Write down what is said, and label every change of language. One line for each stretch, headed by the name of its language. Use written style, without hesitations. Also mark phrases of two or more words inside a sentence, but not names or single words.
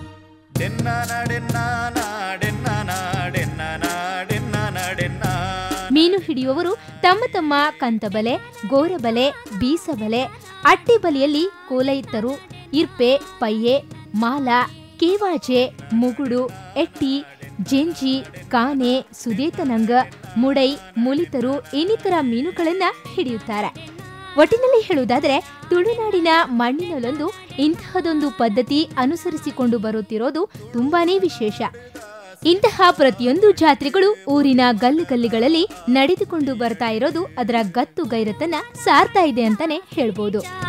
Kannada: ಮೀನು ಹಿಡಿಯುವವರು ತಮ್ಮ ತಮ್ಮ ಕಂತಬಲೆ, ಗೋರಬಲೆ, ಬೀಸಬಲೆ, ಅಟ್ಟಿಬಲೆಯಲ್ಲಿ ಕೋಲೈತರು, ಇರ್ಪೆ, ಪಯ್ಯೆ, ಮಾಲ, ಕೇವಾಜೆ, ಮುಗುಡು, ಎಟ್ಟಿ, ಜೆಂಜಿ, ಕಾನೆ, ಸುದೇತನಂಗ, ಮುಡೈ, ಮುಲಿತರು ಇನ್ನಿತರ ಮೀನುಗಳನ್ನ ಹಿಡಿಯುತ್ತಾರೆ. ಒಟ್ಟಿನಲ್ಲಿ ಹೇಳುವುದಾದರೆ ತುಳುನಾಡಿನ ಮಣ್ಣಿನಲ್ಲೊಂದು ಇಂತಹದೊಂದು ಪದ್ಧತಿ ಅನುಸರಿಸಿಕೊಂಡು ಬರುತ್ತಿರೋದು ತುಂಬಾನೇ ವಿಶೇಷ. ಇಂತಹ ಪ್ರತಿಯೊಂದು ಜಾತ್ರೆಗಳು ಊರಿನ ಗಲ್ಲಿಗಳಲ್ಲಿ ನಡೆದುಕೊಂಡು ಬರ್ತಾ ಇರೋದು ಅದರ ಗತ್ತು ಗೈರತನ್ನ ಸಾರ್ತಾ ಇದೆ ಅಂತಾನೆ ಹೇಳ್ಬೋದು.